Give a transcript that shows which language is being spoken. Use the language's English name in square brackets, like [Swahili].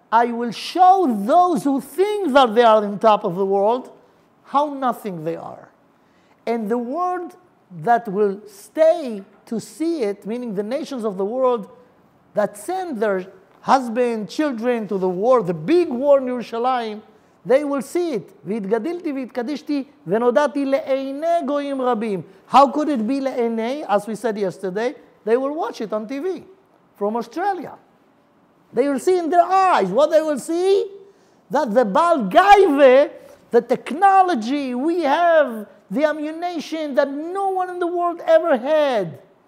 [English] I will show those who think that they are on top of the world how nothing they are. And the world that will stay to see it, meaning the nations of the world that send their husband, children to the war, the big war in Yerushalayim, they will see it. [Hebrew] והתגדלתי והתקדשתי ונודעתי לעיני גויים רבים. [English] How could it be לעיני? As we said yesterday, they will watch it on TV from Australia. They will see in their eyes. What they will see? That the Baal Gaive, the technology we have, the ammunition that no one in the world ever had.